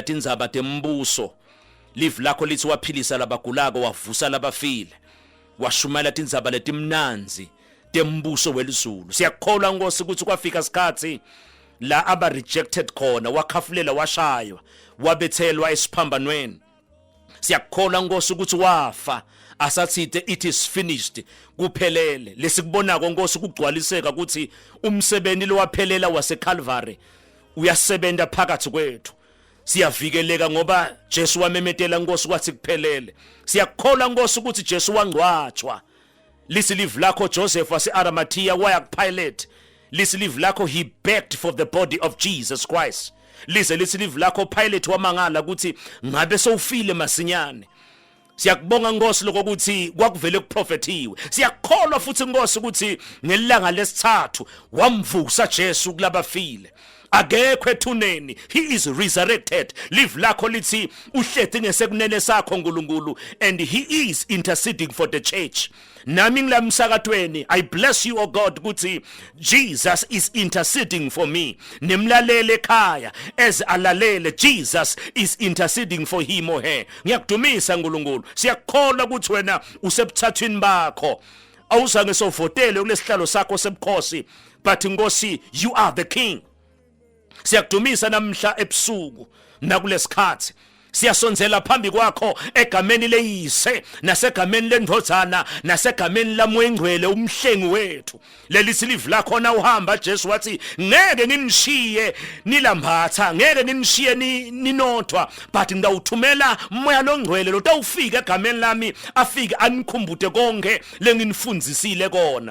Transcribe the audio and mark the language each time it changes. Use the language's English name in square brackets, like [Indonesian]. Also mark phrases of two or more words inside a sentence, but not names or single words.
[Swati] indzaba tembuso live lakho lithi waphilisa labagulako wavusa labafile washumayela indzaba letimnanzi tembuso welizulu siyakholwa Nkosi ukuthi kwafika isikhathi la aba rejected khona wakhafulela washaywa wabethelwa esiphambanweni siyakholwa Nkosi ukuthi wafa asathide [English] it is finished [Swati] kuphelele lesikubonako Nkosi kugcwaliseka ukuthi umsebenzi lo waphelela waseCalvary uyasebenza phakathi kwethu siyavikeleka ngoba Jesu wamemetela Nkosi kwathi kuphelele siyakholwa Nkosi ukuthi Jesu wangcwatshwa lisilive lakho Joseph wase-Arimathea waya kuPilate lisilive lakho [English] he begged for the body of Jesus Christ [Swati] lize lisilive lakho Pilate wamangala ukuthi ngabe sowufile masinyane siyakubonga Nkosi lokuthi kwakuvele kuprofetiwe siyakholwa futhi Nkosi ukuthi ngelanga lesithathu wamvusa Jesu kulabafile akekho ethuneni, [English] he is resurrected. [Swati] Live lakho lithi uhlezi ngesekunene sakho uNkulunkulu, [English] and he is interceding for the church. [Swati] Nami ngilamsakatweni, [English] I bless you, O God, ukuthi Jesus is interceding for me. [Swati] Nimlalele ekhaya as alalele, [English] Jesus is interceding for him or her. [Swati] Ngiyakudumisa uNkulunkulu, siyakholwa ukuthi wena usebuthathwini bakho, awuzange sovotele kulesihlalo sakho sebukhosi, but Nkosi, [English] you are the king. [Swati] Siyakudumisa namhla ebusuku nakulesikhathi, siyasonzela phambi kwakho egameni leyise nasegameni lendodana nasegameni lamoyengcwele umhlengi wethu. Leli silivu lakho na uhamba Jesu wathi ngeke nginishiye nilambatha, ngeke nginishiye ninodwa, but ngawuthumela umoya longcwele lo tawufika egameni lami, afike anikhumbude konke lenginifundzisile kona.